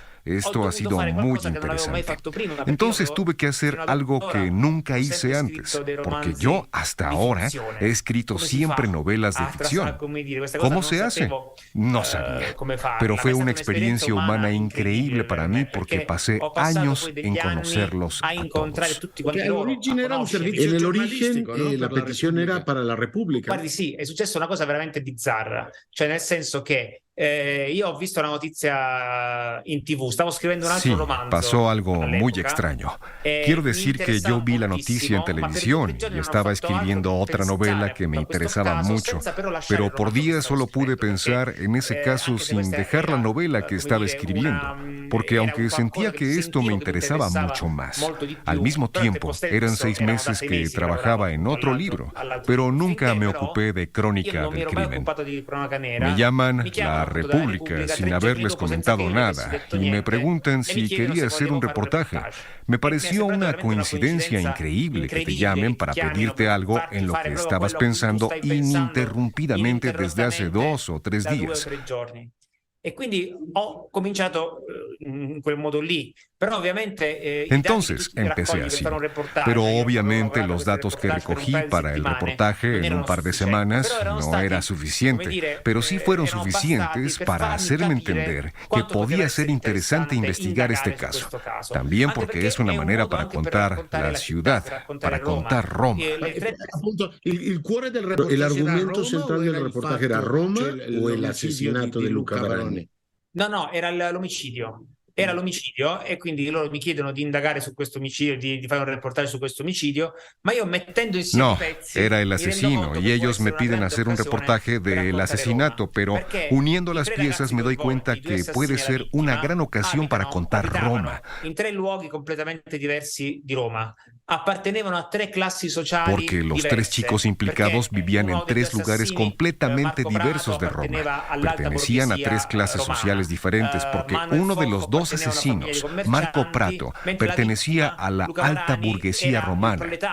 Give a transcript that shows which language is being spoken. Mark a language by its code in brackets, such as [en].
[es] Esto ha sido muy interesante. Entonces tuve que hacer algo que nunca hice antes, porque yo hasta ahora he escrito siempre novelas de ficción. ¿Cómo se hace? No sabía. Pero fue una experiencia humana increíble para mí porque pasé años en conocerlos a todos. En el origen, la petición era para la Repubblica. [it] Guardi, sì, è successa una cosa veramente bizzarra, cioè nel senso che Io ho visto una notizia in TV, stavo scrivendo un altro romanzo. [es] Pasó algo muy extraño. Quiero decir que yo vi la noticia en televisión y estaba escribiendo otra novela que me interesaba mucho, pero por días solo pude pensar en ese caso sin dejar la novela que estaba escribiendo, porque aunque sentía que esto me interesaba mucho más, al mismo tiempo eran 6 meses que trabajaba en otro libro, pero nunca me ocupé de Crónica del Crimen. Me llaman La República sin haberles comentado nada y me preguntan si quería hacer un reportaje. Me pareció una coincidencia increíble que te llamen para pedirte algo en lo que estabas pensando ininterrumpidamente desde hace 2 o 3 días. [it] E quindi ho cominciato in quel modo lì. [es] Pero obviamente, entonces empecé así, pero obviamente los datos que recogí para el reportaje en un par de semanas no era suficiente, pero sí fueron suficientes para hacerme entender que podía ser interesante investigar este caso. También porque es una manera para contar la ciudad, para contar Roma. El argumento central del reportaje era Roma o el asesinato de Luca Barani? [it] No, era l'omicidio. Era l'omicidio e quindi loro mi chiedono di indagare su questo omicidio, di fare un reportaje su questo omicidio, ma io mettendo insieme i pezzi... [es] No, era el asesino y ellos me piden hacer un reportaje del asesinato, pero uniendo las piezas me doy cuenta que puede ser una gran ocasión para contar Roma. [it] In 3 luoghi completamente diversi di Roma. Appartenevano a 3 classi sociali [es] porque los 3 chicos implicados vivían en 3 lugares completamente diversos de Roma. Pertenecían a 3 clases sociales diferentes porque uno de los 2 asesinos, Marco Prato, pertenecía a la alta burguesía romana.